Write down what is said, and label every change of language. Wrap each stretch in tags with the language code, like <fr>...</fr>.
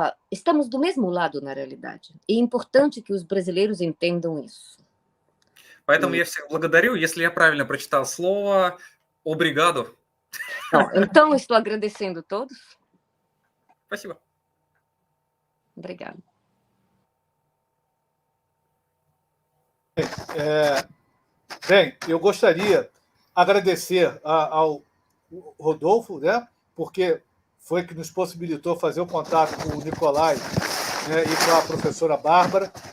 <pt>estamos do mesmo lado, na realidade. É importante que os brasileiros entendam isso.</pt> <ru>Поэтому я всех благодарю. Если я правильно прочитал слово,</ru> <pt>obrigado. Então, estou agradecendo a todos.</pt> <ru>Спасибо.</ru> <pt>Obrigada. Bem, eu gostaria de agradecer ao Rodolfo, né, porque foi que nos possibilitou fazer o contato com o Nicolai, né, e com a professora Bárbara.</pt>